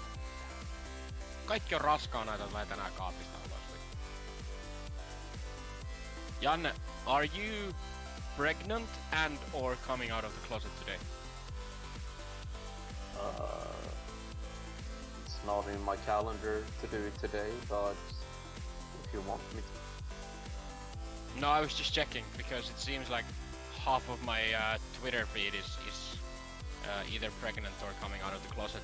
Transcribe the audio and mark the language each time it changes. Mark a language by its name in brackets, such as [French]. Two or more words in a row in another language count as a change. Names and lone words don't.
[Finnish] Kaikki on raskaana, että tulee tänään kaapista ulos. [English] Janne, are you pregnant and or coming out of the closet today? It's not in my calendar to do it today, but if you want me to. No, I was just checking because it seems like half of my Twitter feed is either pregnant or coming out of the closet.